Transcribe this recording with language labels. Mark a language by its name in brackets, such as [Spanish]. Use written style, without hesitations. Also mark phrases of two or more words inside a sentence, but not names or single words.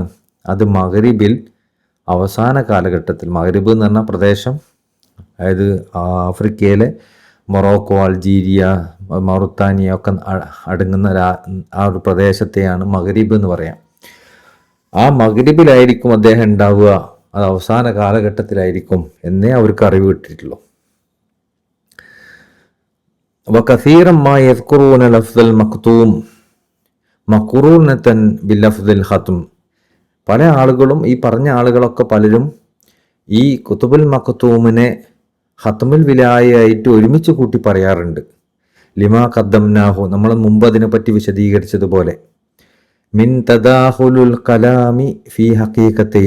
[Malayalam] അത് മഗ്‌രിബിൽ അവസാന കാലഘട്ടത്തിൽ, മഗ്‌രിബ് എന്ന് പറഞ്ഞ പ്രദേശം, അതായത് ആഫ്രിക്കയിലെ മൊറോക്കോ, അൾജീരിയ, മൗറിത്താനിയ ഒക്കെ അടങ്ങുന്ന ആ ഒരു പ്രദേശത്തെയാണ് മഗ്‌രിബ് എന്ന് പറയാം. ആ മഗ്‌രിബിലായിരിക്കും അദ്ദേഹം ഉണ്ടാവുക, അത് അവസാന കാലഘട്ടത്തിലായിരിക്കും എന്നേ അവർക്ക് അറിവ് കിട്ടിയിട്ടുള്ളൂ. [Arabic] وكثيرا ما يذكرون لفظ المكتوم مقرونة بلفظ الختم. [Malayalam] പല ആളുകളും, ഈ പറഞ്ഞ ആളുകളൊക്കെ പലരും ഈ കുതുബുൽ മക്തൂമിനെ ഖത്മുൽ വിലായയായിട്ട് ഒരുമിച്ച് കൂട്ടി പറയാറുണ്ട്. [Arabic] لما قدمناه, [Malayalam] നമ്മൾ മുമ്പ് അതിനെപ്പറ്റി വിശദീകരിച്ചതുപോലെ. [Arabic] من تداخل الكلام في حقيقتين.